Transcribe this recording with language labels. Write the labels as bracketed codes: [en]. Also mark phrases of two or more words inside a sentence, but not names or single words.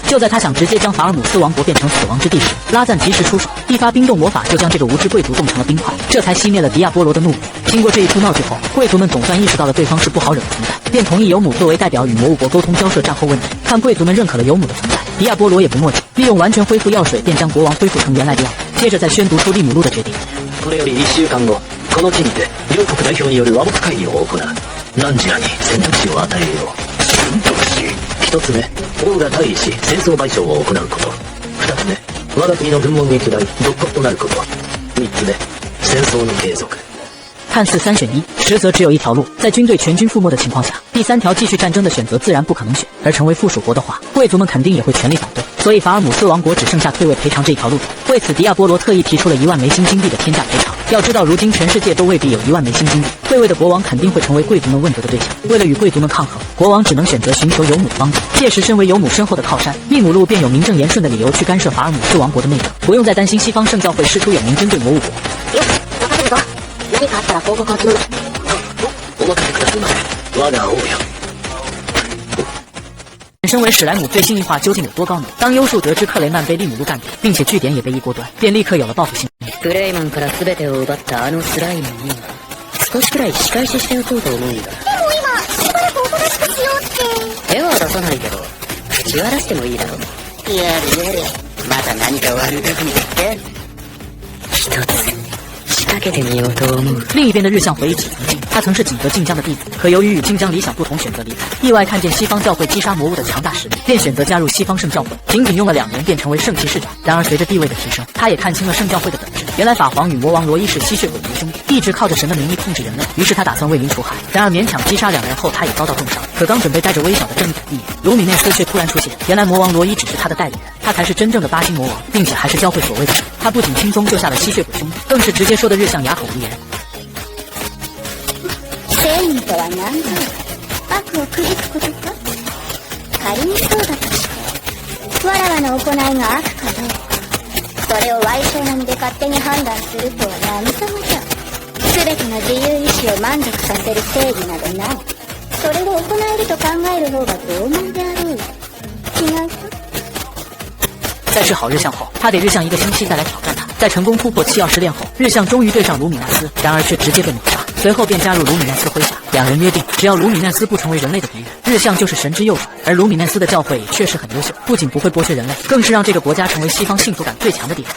[zh] 就在他想直接将法尔姆斯王国变成死亡之地时，拉赞及时出手，一发冰冻魔法就将这个无知贵族冻成了冰块，这才熄灭了迪亚波罗的怒火。经过这一出闹剧后，贵族们总算意识到了对方是不好惹的存在，便同意尤姆作为代表与魔物国沟通交涉战后问题。看贵族们认可了尤姆的存在，迪亚波罗也不墨迹，利用完全恢复药水便将国王恢复成原来的样子，接着再宣读出利姆路的决定。 [ja] これより1週間後、この地にて両国代表による和睦会議を行う。何時らに選択肢を与えるよう。選択肢1つ目、王が退位し戦争賠償を行うこと。2つ目、我が国の軍門撃大独国となること。3つ目、戦争の継続。 [zh] 看似3选1，实则只有一条路。在军队全军覆没的情况下，第3条继续战争的选择自然不可能选，而成为附属国的话，贵族们肯定也会全力反对。所以法尔姆斯王国只剩下退位赔偿这一条路走。为此，迪亚波罗特意提出了1万枚新金币的天价赔偿。要知道，如今全世界都未必有1万枚新金币，退位的国王肯定会成为贵族们问责的对象。为了与贵族们抗衡，国王只能选择寻求尤姆的帮助。届时，身为尤姆身后的靠山，利姆路便有名正言顺的理由去干涉法尔姆斯王国的内政，不用再担心西方圣教会师出有名针对魔物国。 [ja] 何かあったら報告を頼む。お任せくださいませ。我が王よ。 [zh] 身为史莱姆最新一话究竟有多高呢？当优树得知克雷曼被利姆路干掉，并且据点也被一锅端，便立刻有了报复心。 [ja] クレイマンから全てを奪ったあのスライムに少しくらい仕返ししておこうと思うんだ。でも今しばらくおとなしくしようって。手は出さないけど口は出してもいいだろう。やるやる。また何か悪巧みだって。一つ仕掛けてみようと思う。 [zh] 另一边的日向回忆起曾经，他曾是景德晋江的弟子，可由于与晋江理想不同，选择离开。意外看见西方教会击杀魔物的强大实力，便选择加入西方圣教会。仅仅用了2年，便成为圣骑士长。然而随着地位的提升，他也看清了圣教会的本质。原来法皇与魔王罗伊是吸血鬼族兄弟，一直靠着神的名义控制人类。于是他打算为民除害。然而勉强击杀2人后，他也遭到重伤。可刚准备带着微小的正义抵御，卢米内斯却突然出现。原来魔王罗伊只是他的代理人，他才是真正的8星魔王，并且还是教会所谓的神。他不仅轻松救下了吸血鬼兄弟，更是直接说的日向哑口无言。 [ja] 正義とは何だろう。悪をくじくことか。仮にそうだとしてわらわの行いが悪かどうか、それを歪小な身で勝手に判断するとは何様じゃ。全ての自由意志を満足させる正義などない。それを行えると考える方が傲慢であろう。違うか。 [zh] 在治好日向后，他给日向1个星期再来挑战他。在成功突破7曜试炼后，日向终于对上卢米奈斯，然而却直接被抹杀。随后便加入卢米奈斯麾下，2人约定，只要卢米奈斯不成为人类的敌人，日向就是神之右手。而卢米奈斯的教诲确实很优秀，不仅不会剥削人类，更是让这个国家成为西方幸福感最强的地方。